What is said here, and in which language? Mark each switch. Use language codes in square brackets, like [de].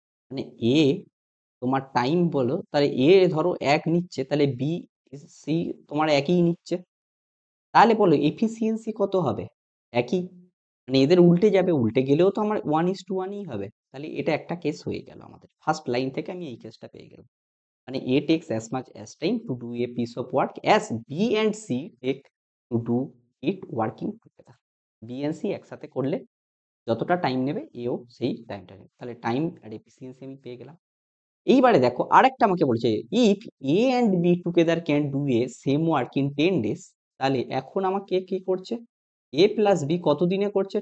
[bn] মানে এ তোমার টাইম বলো, তাহলে এ ধরো 1 নিচ্ছে, তাহলে বি সি তোমার একই নিচ্ছে। তাহলে বলো এফিসিয়েন্সি কত হবে? একই। মানে এদের উল্টে যাবে, উল্টে গেলেও তো আমার 1:1ই হবে। তাহলে এটা একটা কেস হয়ে গেল আমাদের। ফার্স্ট লাইন থেকে আমি এই কেসটা পেয়ে গেলাম। মানে [en] A takes as much as time to do a piece of work as B and C take to do it working together. [bn] B and C একসাথে করলে যতটা টাইম নেবে এও সেই টাইমটা নেবে। তাহলে টাইম আর এফিসিয়েন্সি আমি পেয়ে গেলাম। এইবারে দেখো আরেকটা আমাকে বলছে, [en] if A and B together can do a same work in 10 days, [bn] তাহলে এখন আমাকে কি করছে? A plus B কত দিনে করছে?